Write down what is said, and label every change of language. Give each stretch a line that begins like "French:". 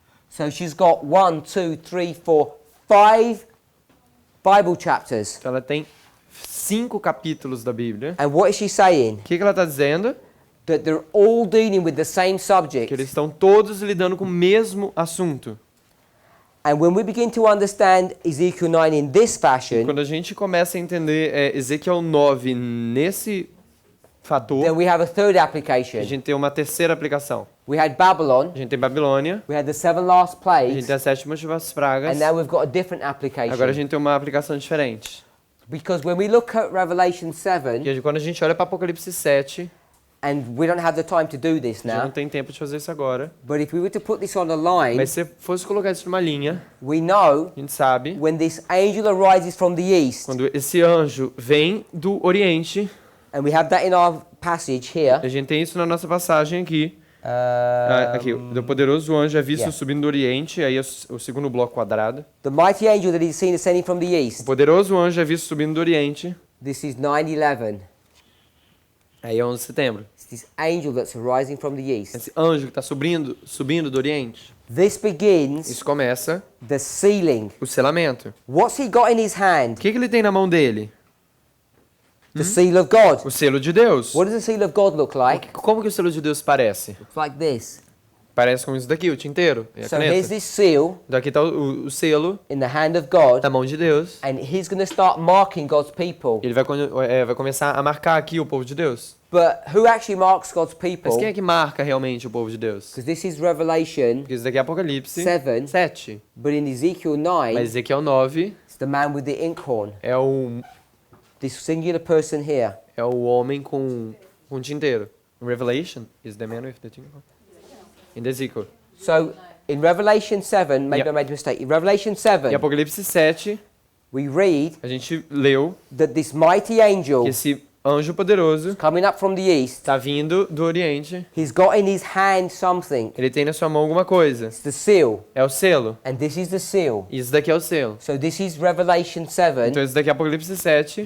English: So she's got 1, 2, 3, 4, 5 Bible chapters.
Portuguese: Então ela tem 5 capítulos da Bíblia.
English: And what is she saying?
Portuguese: O que ela está dizendo?
English: That they're all dealing with the same
Portuguese: Que
English: subject.
Portuguese: eles estão todos lidando com o mesmo assunto.
English: And when we begin to understand Ezekiel 9 in this fashion,
Portuguese: Quando a gente começa a entender Ezequiel 9 nesse fator,
English: then we have a third
Portuguese: a
English: application.
Portuguese: gente tem uma terceira aplicação.
English: We had Babylon,
Portuguese: A gente tem Babilônia,
English: we had the 7 last
Portuguese: a gente
English: plagues,
Portuguese: tem as 7 últimas pragas,
English: and now we've got a different
Portuguese: agora a
English: application.
Portuguese: gente tem uma aplicação diferente.
English: Because when we look at Revelation 7,
Portuguese: E quando a gente olha para Apocalipse 7,
English: and we don't have the time to do this
Portuguese: a gente não
English: now,
Portuguese: tem tempo de fazer isso agora,
English: but if we were to put this on a line,
Portuguese: mas se fosse colocar isso numa linha,
English: we know
Portuguese: a gente sabe,
English: when this angel arises from the east,
Portuguese: quando esse anjo vem do Oriente,
English: and we have that in our passage here,
Portuguese: a gente tem isso na nossa passagem aqui, aqui, o poderoso anjo é visto
English: yeah.
Portuguese: subindo do Oriente, aí é o segundo bloco quadrado.
English: the mighty angel that is seen ascending from the
Portuguese: O
English: east,
Portuguese: poderoso anjo é visto subindo do Oriente,
English: this is 9/11.
Portuguese: aí é 11 de setembro.
English: It's this angel that's arising from the east.
Portuguese: Esse anjo que está subindo do Oriente,
English: This begins
Portuguese: isso começa
English: the sealing.
Portuguese: o selamento.
English: What's he got in his hand?
Portuguese: O que ele tem na mão dele?
English: The seal of God.
Portuguese: O selo de Deus.
English: What does the seal of God look like?
Portuguese: Como que o selo de Deus parece?
English: It's like this.
Portuguese: Parece com isso daqui, o tinteiro e a
English: So here's
Portuguese: caneta.
English: this seal
Portuguese: Daqui está o selo
English: in the hand of God,
Portuguese: na mão de Deus.
English: and he's going to start marking God's people.
Portuguese: Ele vai começar a marcar aqui o povo de Deus.
English: But who actually marks God's
Portuguese: Mas
English: people?
Portuguese: quem é que marca realmente o povo de Deus?
English: Because this is Revelation
Portuguese: Porque isso daqui é Apocalipse
English: 7,
Portuguese: 7.
English: but in Ezekiel 9,
Portuguese: Mas Ezequiel 9
English: it's the man with the inkhorn.
Portuguese: é o
English: This singular person here.
Portuguese: homem com tinteiro.
English: Revelation is the man with the thing. In Ezekiel. So in Revelation 7, maybe Yeah. I made a mistake. In Revelation
Portuguese: Em
English: 7,
Portuguese: Apocalipse 7,
English: we read
Portuguese: a gente leu
English: that this mighty angel
Portuguese: que esse anjo poderoso
English: coming up from the east,
Portuguese: está vindo do Oriente.
English: he's got in his hand something.
Portuguese: Ele tem na sua mão alguma coisa.
English: It's the seal.
Portuguese: É o selo.
English: And this is the seal.
Portuguese: Isso daqui é o selo.
English: So this is Revelation 7,
Portuguese: Então isso daqui é Apocalipse 7.